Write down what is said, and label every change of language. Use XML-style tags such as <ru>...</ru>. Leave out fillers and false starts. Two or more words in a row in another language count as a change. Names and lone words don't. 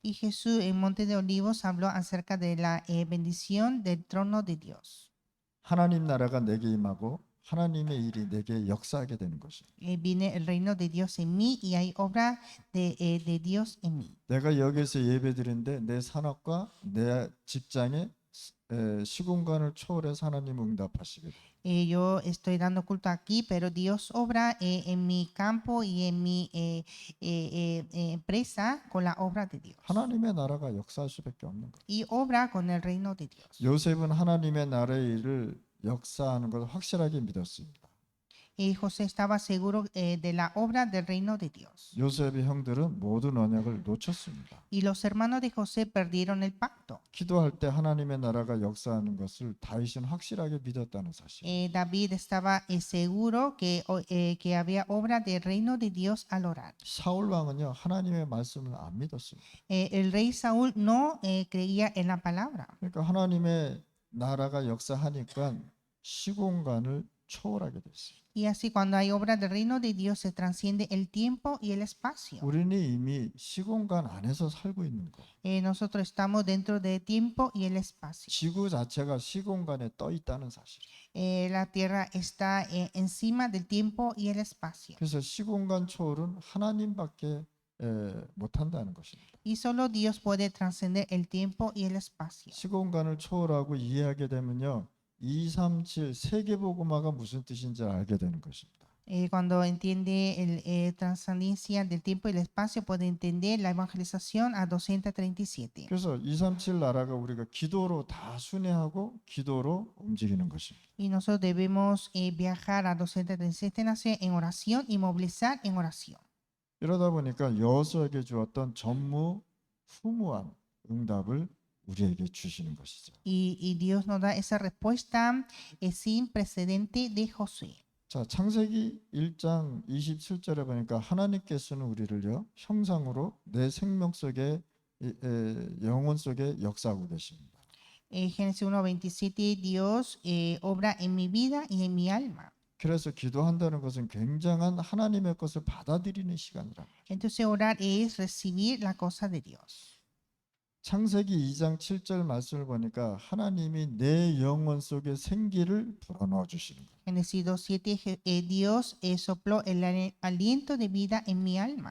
<es>Y Jesús en Monte de Olivos habló acerca de la bendición del trono de Dios.</es> <ko>하나님 나라가 내게 임하고 하나님의 일이 내게 역사하게 되는 것입니다.</ko> <es>Viene el reino de Dios en mí y hay obra de Dios en mí.</es> <ko>내가 여기서 예배드리는데 내 산업과 내 직장에 시공간을 초월해서 하나님 응답하시게 돼요.</ko> <es>Yo estoy dando culto aquí, pero Dios obra en mi campo y en mi empresa con la obra de Dios.</es> <ko>하나님의 나라가 역사할 수밖에 없는 거예요.</ko> <es>Y obra con el reino de Dios.</es> <ko>요셉은 하나님의 나라의 일을 역사하는 것을 확실하게 믿었습니다.</ko> <es>Y José estaba seguro de la obra del reino de Dios.</es> <ko>요셉의 형들은 모든 언약을 놓쳤습니다.</ko> <es>Y los hermanos de José perdieron el pacto.</es> <ko>기도할 때 하나님의 나라가 역사하는 것을 다윗은 확실하게 믿었다는 사실.</ko> <es>David estaba seguro que había obra del reino de Dios al orar.</es> <ko>사울 왕은요 하나님의 말씀을 안 믿었습니다.</ko> <es>El rey Saúl no creía en la palabra.</es> <ko>그러니까 하나님의 나라가 역사하니까 시공간을 초월하게 됐어요.</ko> <es>Y así cuando hay obra del reino de Dios se transciende el tiempo y el espacio.</es> <ko>우리는 이미 시공간 안에서 살고 있는 거.</ko> <es>Nosotros estamos dentro del tiempo y el espacio.</es> <ko>지구 자체가 시공간에 떠 있다는 사실.</ko> <es>La tierra está encima del tiempo y el espacio.</es> <ko>그래서 시공간 초월은 하나님밖에 못한다는 것입니다.</ko> <es>Y solo Dios puede trascender el tiempo y el espacio.</es> <ko>시공간을 초월하고 이해하게 되면요. 237 세계복음화가 무슨 뜻인지 알게 되는 것입니다.</ko> <es>Cuando entiende trascendencia del tiempo y el espacio, puede entender la evangelización a 237.</es> <ko>그래서 237 나라가 우리가 기도로 다 순회하고 기도로 움직이는 것입니다.</ko> <es>Y nosotros debemos viajar a 237 naciones en oración y movilizar en oración.</es> <ko>이러다 보니까 여호수아에게 주었던 전무후무한 응답을 우리에게 주시는 것이죠.</ko> <es>Y Dios nos da esa respuesta sin precedente de Josué.</es> <ko>자, 창세기 1장 27절에 보니까 하나님께서는 우리를요 형상으로 내 생명 속에 영혼 속에 역사하고 계십니다.</ko> <es>Génesis 1:27 Dios obra en mi vida y en mi alma.</es> <ko>그래서 기도한다는 것은 굉장한 하나님의 것을 받아들이는 시간이라.</ko> <es>Entonces orar es recibir la cosa de Dios.</es> <ko>창세기 2장 7절 말씀을 보니까 하나님이 내 영혼 속에 생기를 불어넣어 주시는 거예요.</ko> <es>Génesis 2:7 Dios sopló el aliento de vida en mi alma.</es>